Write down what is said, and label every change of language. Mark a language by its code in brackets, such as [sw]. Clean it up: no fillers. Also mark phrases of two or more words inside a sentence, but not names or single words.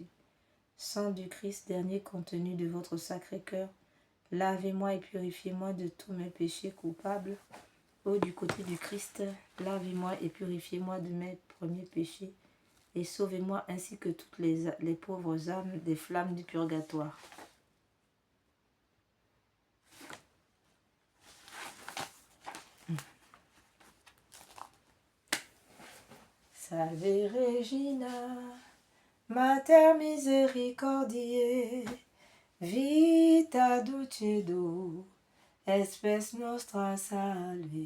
[fr] Sang du Christ, dernier contenu de votre sacré cœur, lavez-moi et purifiez-moi de tous mes péchés coupables. Ô du côté du Christ, lavez-moi et purifiez-moi de mes premiers péchés, et sauvez-moi ainsi que toutes les pauvres âmes des flammes du purgatoire. [la] Salve Regina, Mater misericordiae, vita dulcedo, espes nostra salve.